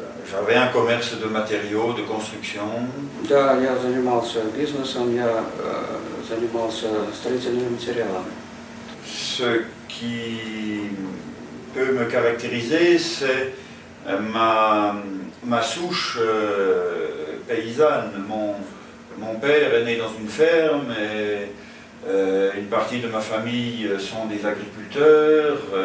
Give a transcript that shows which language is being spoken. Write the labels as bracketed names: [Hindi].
[French] J'avais un commerce de matériaux, de construction. [Russian] Да, я занимался бизнесом, я занимался строительными материалами. [French] Ce qui peut me caractériser, c'est ma souche paysanne. Mon père est né dans une ferme et une partie de ma famille sont des agriculteurs.